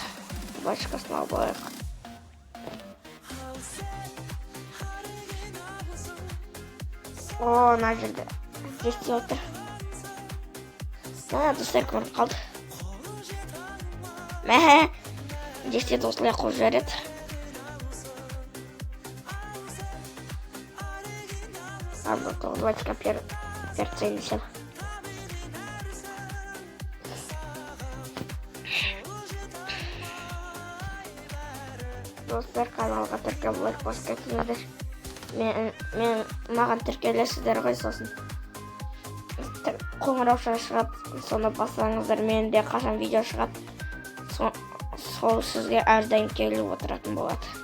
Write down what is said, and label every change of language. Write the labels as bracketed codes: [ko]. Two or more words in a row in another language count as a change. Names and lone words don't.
[kk] Башқасын алып алайық. О, ана жерде жесте отыр. Достар, көріп қалды. Жесте осылай қойып жібереді. [ru] Давайте-ка перца несем. [kk] Достар, каналға тіркеліп лайк басып кетіңіздер. Маған тіркелесіздер ғой, сосын қоңырау шығады, соны бассаңыздар, менде қашан видео шығады, сол сізге әрдайым келіп отыратын болады.